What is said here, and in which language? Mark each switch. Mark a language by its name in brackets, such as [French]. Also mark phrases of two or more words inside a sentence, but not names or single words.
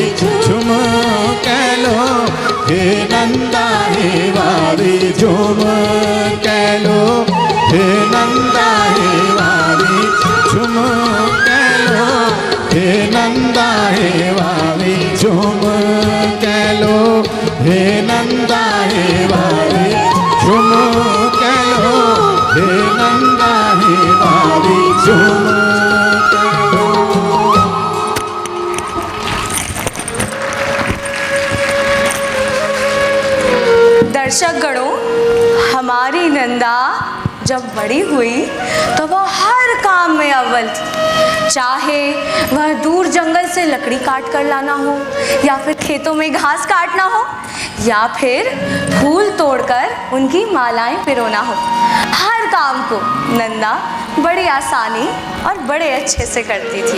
[Garhwali] झुमक लो, हे नंदा हे वाली झुमक लो, हे नंदा हे वाली झुमक लो, हे नंदा हे वाली झुमक लो, हे नंदा हे वाली झुमक लो, हे नंदा हे वाली झुमक लो। [Hindi] दर्शक गणों, हमारी नंदा जब बड़ी हुई तो वह हर काम में अव्वल थी। चाहे वह दूर जंगल से लकड़ी काट कर लाना हो, या फिर खेतों में घास काटना हो, या फिर फूल तोड़कर उनकी मालाएं पिरोना हो, हर काम को नंदा बड़ी आसानी और बड़े अच्छे से करती थी।